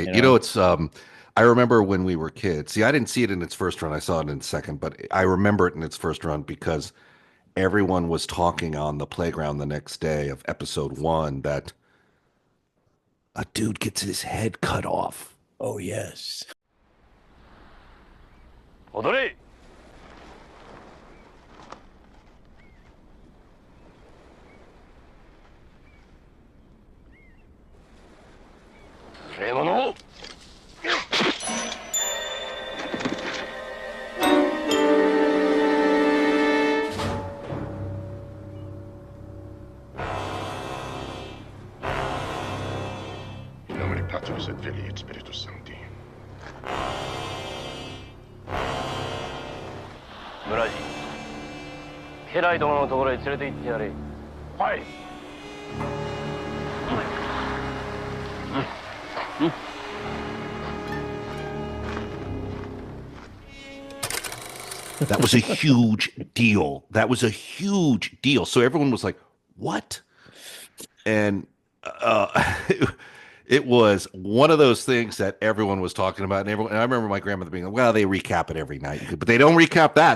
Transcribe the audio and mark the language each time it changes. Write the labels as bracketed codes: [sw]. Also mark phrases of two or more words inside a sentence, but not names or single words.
[en] It's I remember when we were kids. See, I didn't see it in its first run. I saw it in its second, but I remember it in its first run because everyone was talking on the playground the next day of episode 1 that a dude gets his head cut off. Oh, yes. Odore! Remono! [la] Patros et Filii et Spiritus Sancti. [ja] Muraji, 家来殿のところへ連れて行ってやれ。はい。 [en] That was a huge deal. That was a huge deal. So everyone was like, "What?" And it was one of those things that everyone was talking about, and I remember my grandmother being like, "Well, they recap it every night, but they don't recap that.